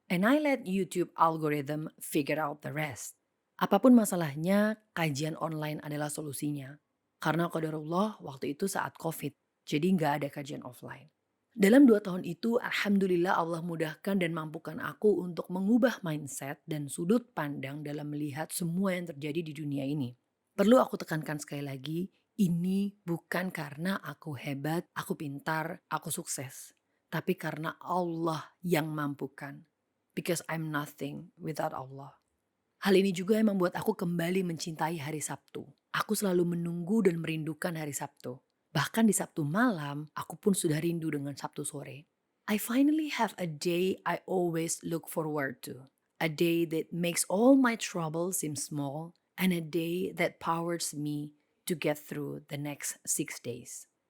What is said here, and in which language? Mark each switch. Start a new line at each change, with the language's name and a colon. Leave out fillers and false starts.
English: And I let YouTube algorithm figure out the rest.
Indonesian: Apapun masalahnya, kajian online adalah solusinya. Karena qadarullah waktu itu saat COVID, jadi nggak ada kajian offline. Dalam 2 tahun itu, Alhamdulillah Allah mudahkan dan mampukan aku untuk mengubah mindset dan sudut pandang dalam melihat semua yang terjadi di dunia ini. Perlu aku tekankan sekali lagi, ini bukan karena aku hebat, aku pintar, aku sukses. Tapi karena Allah yang mampukan.
English: Because I'm nothing without Allah.
Indonesian: Hal ini juga yang membuat aku kembali mencintai hari Sabtu. Aku selalu menunggu dan merindukan hari Sabtu. Bahkan di Sabtu malam, aku pun sudah rindu dengan Sabtu sore.
English: I finally have a day I always look forward to. A day that makes all my troubles seem small, and a day that powers me to get through the next 6 days.